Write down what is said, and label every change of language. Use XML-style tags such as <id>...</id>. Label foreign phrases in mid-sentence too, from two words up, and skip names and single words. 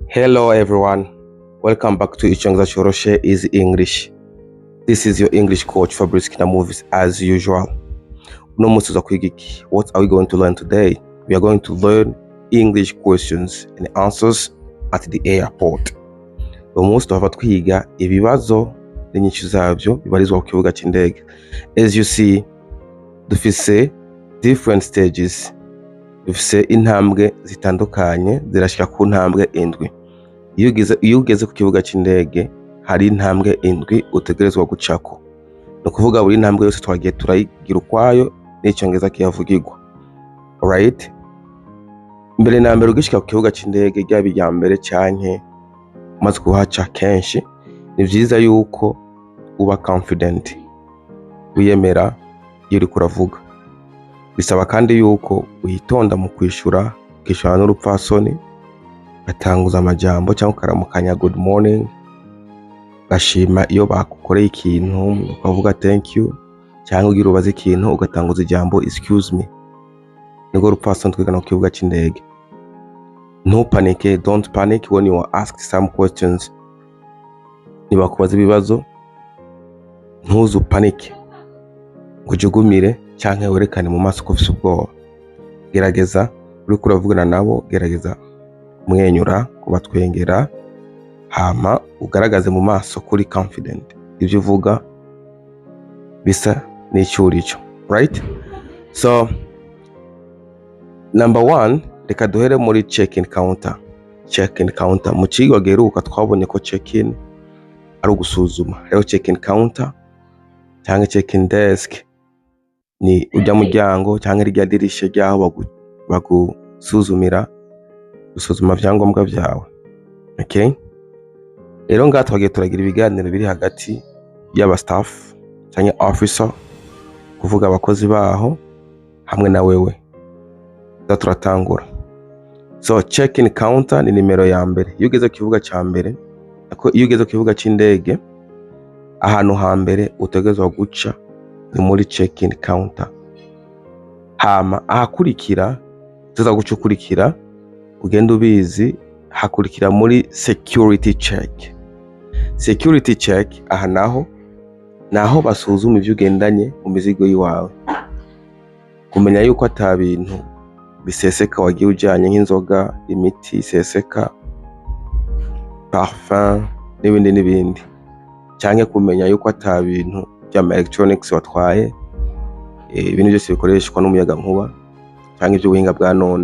<en>Hello everyone, welcome back to Ichonza Choroshe is English. This is your English coach Fabrice Kinamovies as usual. What are we going to learn today? We are going to learn English questions and answers at the airport. Most of</en> <rn>twiga ibibazo n'inyishu zavyo bibarizwa ku kibuga c'indege.</rn> <en>As you see, dufise different stages.</en> <rn>Dufise intambwe zitandukanye zirashika ku ntambwe indwi. Iyo ugeze ku kibuga c'indege hari intambwe indwi utegerezwa gucako. No kuvuga buri intambwe yose twagiye turayigira ukwayo n'icyongereza kiyavugirwa.</rn> <en>Alright?</en> <rn>Mbere na mbere ugishika ku kibuga c'indege ryaba irya mbere canke umaze kuhaca kenshi, ni vyiza yuko uba confident, wiyemera iyo uriko uravuga. Bisaba kandi yuko uyitonda mu kwishura, ukishura n'urupfasoni, ugatanguza amajambo cyangwa ukaramukanya</rn> <en>good morning,</en> <rn>ugashima iyo bakukoreye ikintu ukavuga</rn> <en>thank you,</en> <rn>cyangwa ugira ubaza ikintu ugatanguza ijambo</rn> <en>excuse me.</en> <rn>Niko rupfasoni twigana ku kibuga c'indege.</rn> <en>No panic, don't panic when you are asked some questions.</en> <rn>Niba kubaza ibibazo ntuzu panic ngo jugumire cyangwa werekane mu maso ko ufite ubwoba. Gerageza uriko uravugana nabo, gerageza kumwenyura, kubatwengera, hama ugaragaze mu maso kuri confident ibyo uvuga bisa n'icyurico.</rn> <en>Right? So number 1,</en> <rn>reka duhere muri</rn> <en>check-in counter. Check-in counter</en> <rn>mu kigo geruka twabonye ko check-in ari ugusuzuma. Rero</rn> <en>check-in counter</en> <rn>cyangwa</rn> <en>check-in desk</en> <rn>ni ujya muryango cyangwa irya dirisha ryaho bagusuzumira, gusuzuma vyangombwa vyawe.</rn> <en>Okay?</en> <rn>Rero ngaha twagiye turagira ibiganiro biri hagati y'aba staff cyangwa officer, kuvuga abakozi baho hamwe na wewe. Turatangura.</rn> <en>So check-in counter</en> <rn>ni nimero ya mbere. Iyo ugeze ku kibuga ca mbere, iyo ugeze ku kibuga c'indege, ahantu ha mbere utegerezwa guca ni muri</rn> <en>check-in counter.</en> <rn>Hama ahakurikira tuza gucukurikira, ugenda ubizi, hakurikira muri</rn> <en>security check. Security check</en> <rn>aha naho basuzuma ivyo ugendanye mu mizigo yiwawe, kumenya yuko ata bintu biseseka wagiye ujanye nk'inzoga, imiti iseseka, parfum n'ibindi, cyangwa kumenya yuko ata bintu by'ama electronics watwaye, ibintu byose bikoreshwa n'umuyaga nkuba cyangwa iby'ubuhinga bwa none.</rn>